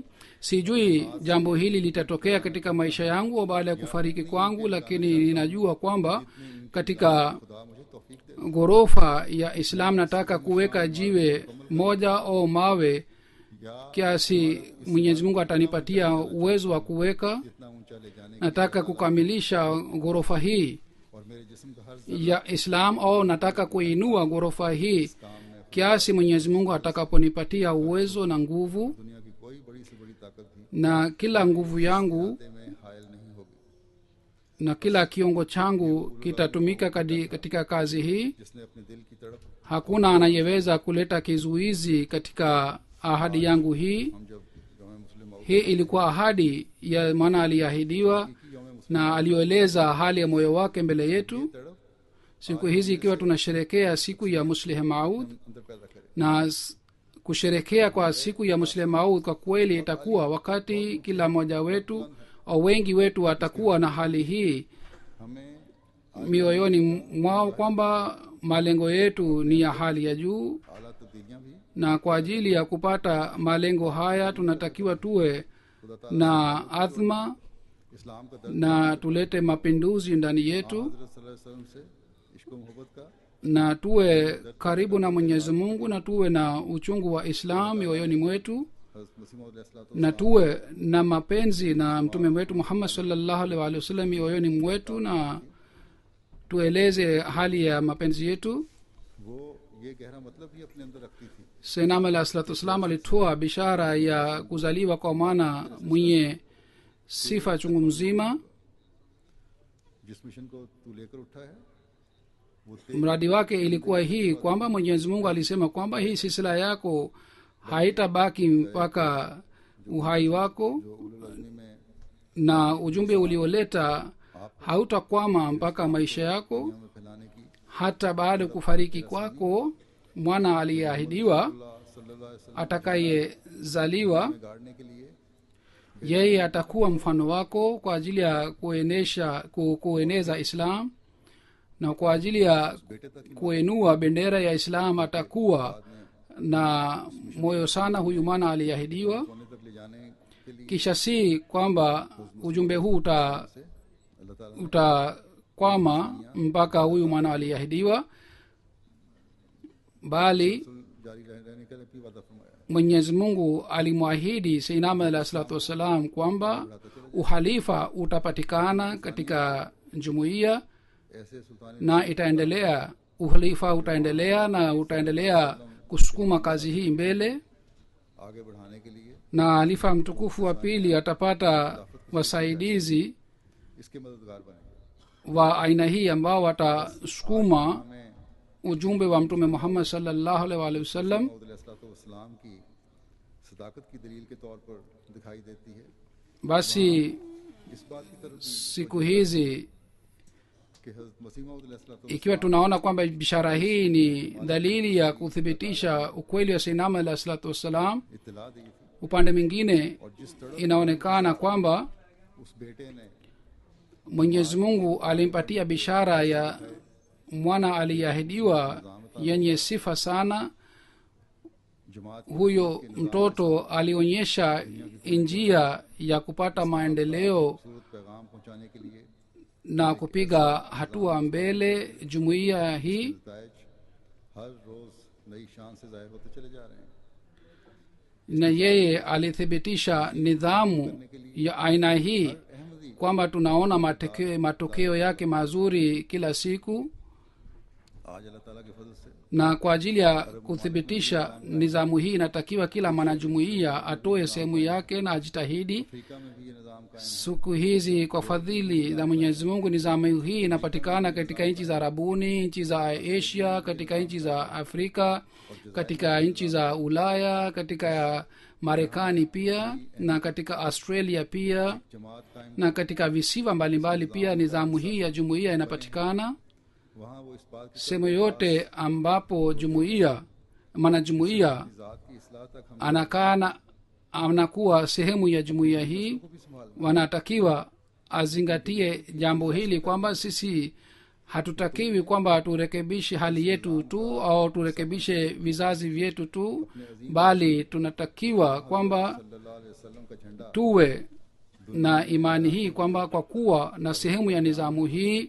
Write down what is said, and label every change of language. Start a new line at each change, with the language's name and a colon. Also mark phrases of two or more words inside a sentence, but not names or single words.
Swahili: Sijui jambo hili litatokea katika maisha yangu au baada ya kufariki kwangu, lakini ninajua kwamba katika
Urdu: خدا مجھے توفیق دے
Swahili: ghorofa ya islam nataka kuweka jiwe moja au mawe
Urdu: या
Swahili: kiasi mwenyezi mungu atanipatia uwezo wa kuweka.
Urdu: اتنا اونچا لے جانے
Swahili: Nataka kukamilisha ghorofa hii
Urdu: اور میرے جسم کا ہر
Swahili: ya islam au nataka kuinua ghorofa hii
Urdu: کام میں
Swahili: kiasi mwenyezi mungu atakaponipatia uwezo na nguvu,
Urdu: دنیا کی کوئی بڑی سے بڑی طاقت بھی
Swahili: na kila nguvu yangu
Urdu: تے میں حائل نہیں ہوگی.
Swahili: na kila kiungo changu kitatumika katika kazi hii.
Urdu: جس نے اپنے دل کی تڑپ,
Swahili: Hakuna anayeweza kuleta kizuizi katika ahadi yangu hii.
Urdu: ہم جب یوم مسلم آؤٹ
Swahili: Hii ilikuwa ahadi ya maana aliahidiwa
Urdu: کی یوم مسلم
Swahili: na alioeleza hali ya moyo wake mbele yetu.
Urdu: तड़प
Swahili: Siku hizi ikiwa tunasherekea siku ya Muslih Maud,
Urdu: اندر پیدا کرے.
Swahili: na kusherekea kwa siku ya Muslih Maud kwa kweli itakuwa wakati kila mmoja wetu au wengi wetu watakuwa na hali hii
Urdu: हमें
Swahili: mioyoni mwao kwamba malengo yetu ni ya hali ya juu,
Urdu: اعلیٰ تبدیلیاں بھی
Swahili: na kwa ajili ya kupata malengo haya tunatakiwa tuwe
Urdu: خدا تعالیٰ
Swahili: na azma
Urdu: اسلام کا درد
Swahili: na tulete mapinduzi ndani yetu,
Urdu: हज़रत
Arabic: صلى الله عليه وسلم
Urdu: سے عشق و محبت کا
Swahili: na tuwe karibu na Mwenyezi Mungu, na tuwe na uchungu wa Islam mioyoni mwetu,
Urdu: حضرت مسیح موعود علیہ الصلوٰۃ
Swahili: na tuwe na mapenzi na mtume wetu Muhammad
Arabic: صلى الله عليه وسلم
Swahili: mioyoni mwetu, na tueleze hali ya mapenzi yetu.
Urdu: وہ یہ گہرا مطلب بھی اپنے اندر رکھتی تھی.
Swahili: Sayyidina
Arabic: عليه الصلاة والسلام
Swahili: alitoa bishara ya kuzaliwa kwa mwana mwenye sifa chungu mzima.
Urdu: جس مشن کو تو لے کر اٹھا ہے وہ
Swahili: Mradi wake ilikuwa hii kwamba Mwenyezi Mungu alisema kwamba hii silsila yako haitabaki mpaka uhai wako,
Urdu: جو اولو العزمی میں
Swahili: na ujumbe ulioleta hautakwama mpaka maisha yako.
Urdu: میں پھیلانے کی
Swahili: Hata baada ya kufariki kwako, mwana aliyeahidiwa
Arabic: صلى الله عليه وسلم
Swahili: atakayezaliwa,
Urdu: میں گاڑنے کے لیے
Swahili: yeye atakuwa mfano wako kwa ajili ya kueneza Islam, na kwa ajili ya
Urdu: بیٹے تک
Swahili: kuinua bendera ya Islam atakuwa na moyo sana huyu mwana aliyeahidiwa.
Urdu: سونے تک لے جانے کے لیے
Swahili: Kisha si kwamba ujumbe huu
Urdu: سے اللہ تعالیٰ
Swahili: utakwama mpaka huyu mwana aliyeahidiwa, bali
Urdu: نے جاری رہنے کا بھی وعدہ فرمایا.
Swahili: Mwenyezi Mungu alimwahidi Sayyidina Ahmad
Arabic: عليه الصلاة والسلام
Swahili: kwamba uhalifa utapatikana katika jumuiya
Urdu: ایسے سلطان
Swahili: na itaendelea, uhalifa utaendelea na utaendelea kusukuma kazi hii mbele,
Urdu: آگے بڑھانے کے لیے
Swahili: na halifa mtukufu wa pili atapata wasaidizi
Urdu: اس کے مددگار بنے.
Swahili: wa aina hii ambao watasukuma
Urdu: हमें
Swahili: ujumbe wa mtume Muhammad
Arabic: صلى الله عليه وسلم.
Urdu: موعود علیہ السلام کی صداقت کی دلیل کے طور پر دکھائی دیتی ہے.
Swahili: Basi
Urdu: اس بات کی طرف
Swahili: siku hizi
Urdu: کہ حضرت مسیح موعود علیہ السلام
Swahili: ikiwa tunaona kwamba bishara hii ni dalili ya kuthibitisha ukweli wa Sayyidina Ahmad
Arabic: عليه الصلاة والسلام,
Urdu: اطلاع دی تھی
Swahili: upande mwingine
Urdu: اور جس طرح
Swahili: inaonekana kwamba
Urdu: اس بیٹے نے
Swahili: Mwenyezi Mungu alimpatia bishara ya mwana aliyeahidiwa yenye sifa sana.
Urdu: जमात
Swahili: Huyo mtoto alionyesha njia ya kupata maendeleo
Urdu: صورت پیغام پہنچانے کے لیے
Swahili: na kupiga hatua mbele jumuiya hii,
Urdu: نتائج ہر روز نئی شان سے ظاہر ہوتے چلے جا رہے ہیں.
Swahili: na yeye alithibitisha nidhamu ya aina hii
Urdu: अहमदी
Swahili: kwamba tunaona matokeo yake mazuri kila siku
Urdu: آج اللہ تعالیٰ کے فضل سے
Swahili: na kwa ajili ya kuthibitisha nizamu hii inatakiwa kila mwanajumuiya atoe sehemu yake na ajitahidi
Urdu: افریقہ میں بھی یہ نظام قائم
Swahili: siku hizi kwa fadhili za mwenyezi mungu nizamu hii inapatikana katika nchi za arabuni, nchi za asia, katika nchi za afrika, katika nchi za ulaya, katika marekani pia na katika australia pia
Urdu: جماعت قائم
Swahili: na katika visiwa mbalimbali pia nizamu hii ya jumuiya inapatikana
Urdu: وہاں وہ اس بات کی
Swahili: sehemu yote ambapo jumuiya mwanajumuiya
Urdu: ذات کی اصلاح تک ہم
Swahili: anakuwa sehemu ya jumuiya hii
Urdu: کو بھی سنبھال
Swahili: wanatakiwa azingatie jambo hili kwamba sisi hatutakiwi kwamba turekebishe hali yetu tu au turekebishe vizazi vyetu tu bali tunatakiwa kwamba
Arabic: صلى الله عليه وسلم
Urdu: کا جھنڈا
Swahili: tuwe na imani hii kwamba kwa kuwa na sehemu ya nizamu hii